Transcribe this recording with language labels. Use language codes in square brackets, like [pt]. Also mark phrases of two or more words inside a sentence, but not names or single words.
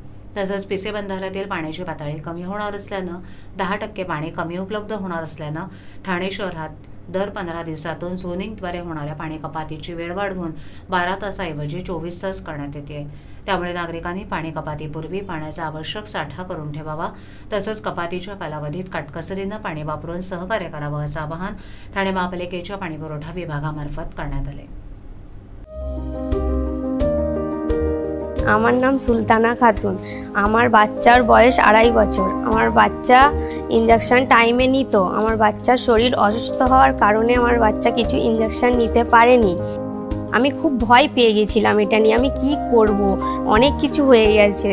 [mr] तसंच पिसे बंधाऱ्यातील पाण्याची पातळी कमी होणार असल्यानं 10% पाणी कमी उपलब्ध होणार असल्यानं ठाणे शहरात दर 15 दिवसातून झोनिंगद्वारे होणाऱ्या पाणी कपातीची वेळ वाढवून 12 तासाऐवजी 24 तास करण्यात येते. त्यामुळे नागरिकांनी पाणी कपातीपूर्वी पाण्याचा आवश्यक साठा करून ठेवावा. तसंच कपातीच्या कालावधीत काटकसरीनं पाणी वापरून सहकार्य करावं असं आवाहन ठाणे महापालिकेच्या पाणीपुरवठा विभागामार्फत करण्यात आले. [bn] আমার নাম সুলতানা খাতুন। আমার বাচ্চার বয়স 2.5 বছর। আমার বাচ্চা ইনজেকশন টাইমে নিত। আমার বাচ্চার শরীর অসুস্থ হওয়ার কারণে আমার বাচ্চা কিছু ইনজেকশন নিতে পারেনি। আমি খুব ভয় পেয়ে গেছিলাম এটা নিয়ে, আমি কি করব, অনেক কিছু হয়ে গেছে।